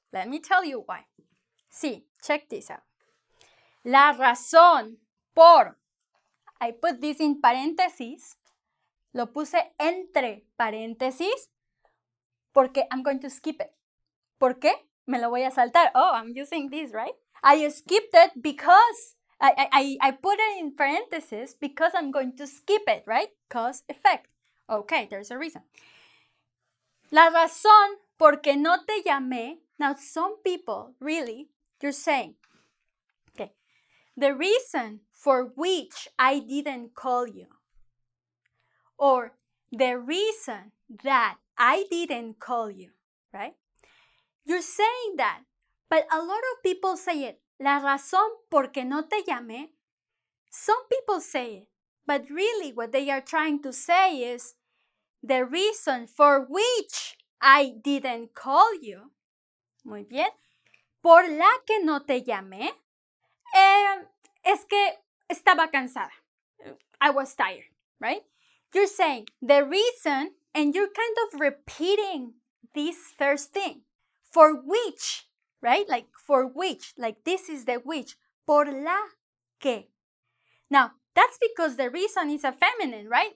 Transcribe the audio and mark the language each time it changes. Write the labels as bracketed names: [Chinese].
[English] Let me tell you why. See, check this out. [Spanish] La razón por, [English] I put this in paréntesis, [Spanish] lo puse entre paréntesis, porque [English] I'm going to skip it. [Spanish] ¿Por qué? Me lo voy a saltar. [English] Oh, I'm using this, right? I skipped it because I put it in parentheses because I'm going to skip it, right? Cause, effect. Okay, there's a reason. [Spanish] La razón por que no te llamé. [English] Now, some people, really, you're saying, okay, the reason for which I didn't call you, or the reason that I didn't call you, right? You're saying that, but a lot of people say it. [Spanish] La razón por que no te llamé. [English] Some people say it, but really what they are trying to say is the reason for which I didn't call you. [Spanish] Muy bien. Por la que no te llamé, es que estaba cansada. [English] I was tired, right? You're saying the reason, and you're kind of repeating this first thing. For which, right? Like for which, like this is the which. [Spanish] Por la que. [English] Now, that's because the reason is a feminine, right?